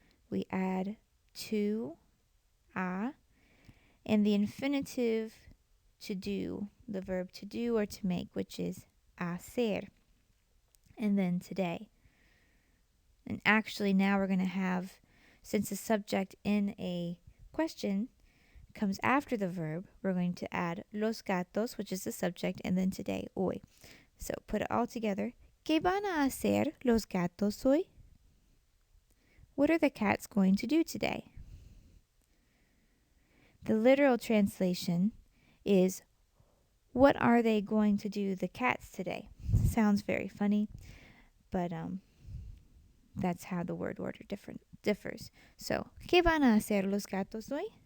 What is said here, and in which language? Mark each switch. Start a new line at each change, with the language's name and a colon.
English: We add to, a, and the infinitive to do, the verb to do or to make, which is hacer. And then today. And actually now we're going to have, since the subject in a question comes after the verb, we're going to add los gatos, which is the subject, and then today, hoy. So put it all together.
Spanish: ¿Qué van a hacer los gatos hoy?
English: What are the cats going to do today? The literal translation is, what are they going to do, the cats, today? Sounds very funny, but that's how the word order differs.
Spanish: So, ¿qué van a hacer los gatos hoy?